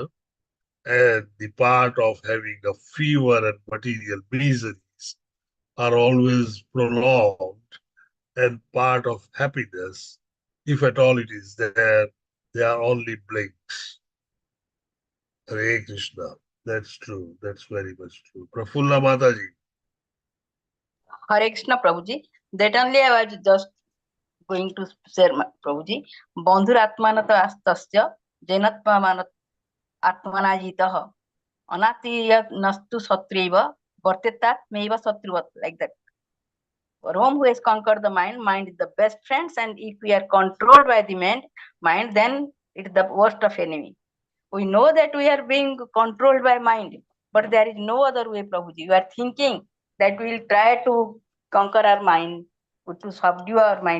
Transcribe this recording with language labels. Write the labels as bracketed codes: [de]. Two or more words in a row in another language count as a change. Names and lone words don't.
[en] And the part of having a fever and material miseries are always prolonged, and part of happiness, if at all it is there, they are only blinks. Hare Krishna. That's true. That's very much true. Prafulla Mataji. Hare Krishna, Prabhuji. That only I was just going to share, Prabhuji. [sa] Bandhur atmanata astasya jainatmanat atmanajitah anatiya nastu satriva vartetat meva satruvat, [en] like that. For whom who has conquered the mind is the best friends, and if we are controlled by the mind, then it is the worst of enemy. We know that we are being controlled by mind, but there is no other way, Prabhuji. You are thinking that we will try to conquer our mind, to subdue our mind.